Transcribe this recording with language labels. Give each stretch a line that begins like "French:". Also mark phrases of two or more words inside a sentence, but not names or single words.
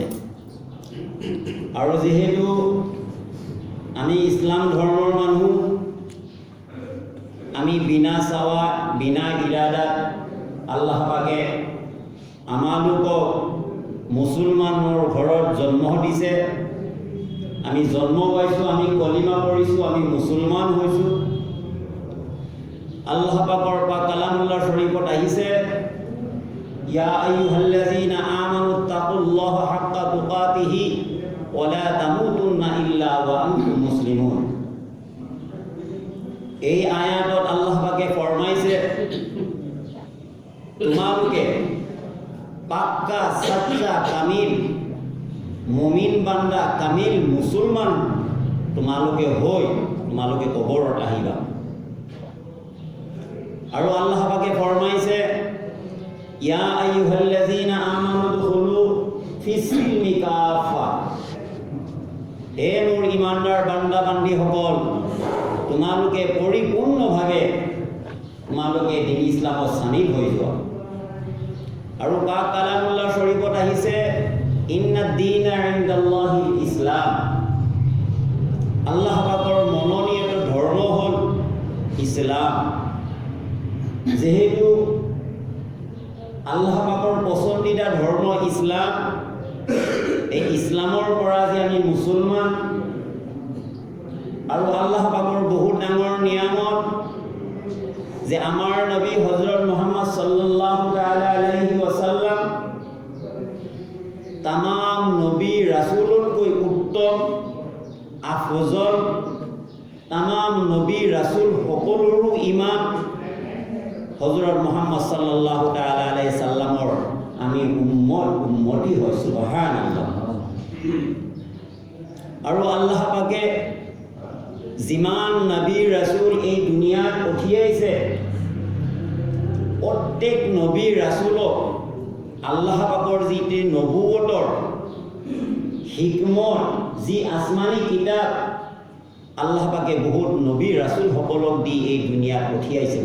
Assamese: আৰু যিহেতু আমি ইছলাম ধৰ্মৰ মানুহ, আমি বিনা চাৱা বিনা ইৰাদাত আল্লাহ পাকে আমালোকক মুছলমানৰ ঘৰত জন্ম দিছে। আমি জন্ম পাইছোঁ, আমি কলিমা পঢ়িছোঁ, আমি মুছলমান হৈছোঁ। আল্লাহ পাকৰ পৰা কালামুল্লাহ শৰীফত আহিছে,
Arabic: يا أيها الذين آمنوا اتقوا الله حق تقاته ولا تموتن إلا وأنتم مسلمون.
Assamese: এই আয়াতত আল্লাহ পাকে ফরমাইছে, তোমালোকে পাক্কা সচ্চা কামিল মুমিন বান্দা, কামিল মুছলমান তোমালোকে কবৰত আহিবা। আৰু আল্লাহ পাকে ফৰমাইছে,
Arabic: يا أيها الذين آمنوا ادخلوا في السلم كافة.
Assamese: হে মোৰ ইমানদাৰ বান্দা বান্দীসকল, তোমালোকে পৰিপূৰ্ণভাৱে দিন ইছলামত চামিল হৈ যোৱা। আৰু পাক কালামুল্লাহ শৰীফত আহিছে
Arabic: إن الدين عند الله الإسلام.
Assamese: আল্লাহ পাকৰ মনোনীত ধৰ্ম হ'ল ইছলাম। যেহেতু আল্লাহ পাকৰ পছন্দিদা ধৰ্ম ইছলাম, এই ইছলামৰ পৰা যে আমি মুছলমান, আৰু আল্লাহ পাকৰ বহুত ডাঙৰ নিয়ামত যে আমাৰ নবী হজৰত মুহাম্মদ
Arabic: صلى الله تعالى عليه وسلم
Assamese: তামাম নবী ৰাসূলতকৈ উত্তম, আফজল, তামাম নবী ৰাসূল সকলোৰো ইমাম হজৰত মুহাম্মদ
Arabic: صلى الله تعالى عليه
Assamese: সাল্লামৰ আমি উম্মতি হয়। সুবহানাল্লাহ। আৰু আল্লাহ পাকে যিমান নবী ৰাসূল এই দুনিয়াত পঠিয়াইছে, প্ৰত্যেক নবী ৰাসূলক আল্লাহ পাকৰ যি নবুৱতৰ হিকমত, যি আসমানী কিতাপ আল্লাহ পাকে বহুত নবী ৰাসূলসকলক দি এই দুনিয়াত পঠিয়াইছে।